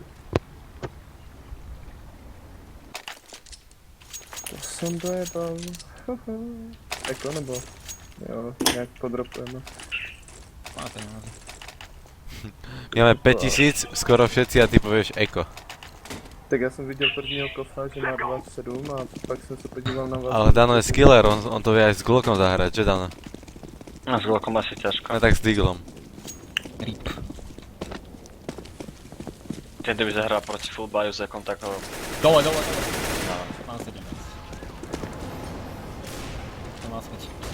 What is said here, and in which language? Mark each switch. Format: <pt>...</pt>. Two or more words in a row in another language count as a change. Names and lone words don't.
<sk>To som dojebal.</sk> <cs>Eko nebo? Jo, nejak podropujeme. Máte, nemáte.</cs> <sk>My máme 5000, skoro všetci a ty povieš eko.</sk> <cs>Tak já jsem viděl prvního kofla, že má 27 a pak jsem se podíval na vás.</cs> <sk>Ale Dano je skiller, on to vie aj s Glockom zahrať, že Dano? No s Glockom asi ťažko. No tak s Deaglom. Rip. Ten by zahral proti full biosekom, tak ho... Dole. Mám 17. To má späť.</sk>